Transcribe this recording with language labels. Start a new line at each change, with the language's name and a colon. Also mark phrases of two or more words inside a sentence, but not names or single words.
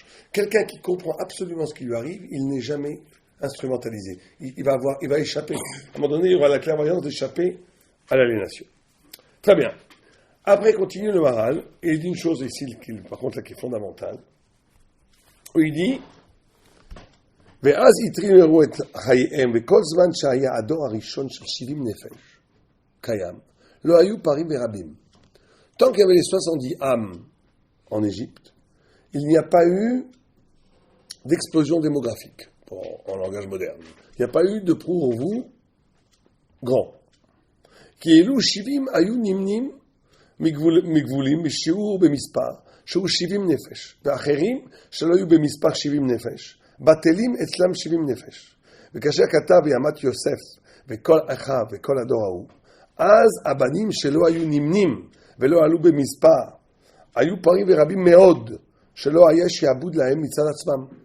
French: Quelqu'un qui comprend absolument ce qui lui arrive, il n'est jamais instrumentalisé. Il va échapper. À un moment donné, il aura la clairvoyance d'échapper à l'aliénation. Très bien. Après, continue le Maharal, et il dit une chose ici, par contre, là, qui est fondamentale, où il dit
Hebrew: ואז הטרימו את חייהם, וכל זמן שהיה הדור הראשון של 70 נפש קיים, לא היו פרים ורבים.
French: Tant qu'il y avait les 70 âmes en Égypte, il n'y a pas eu d'explosion démographique, en langage moderne. Il n'y a pas eu de prou-vous grand.
Hebrew: כי אלו 70 היו נמנים מגבולים בשיעור במספר, שהוא 70 נפש, ואחרים שלא היו במספר 70 נפש, בטלים אצלם 70 נפש. וכאשר כתב בימת יוסף וכל אחיו וכל הדור ההוא, אז הבנים שלא היו נמנים ולא עלו במספר, היו פרים ורבים מאוד, שלא היה שיעבוד להם מצד עצמם.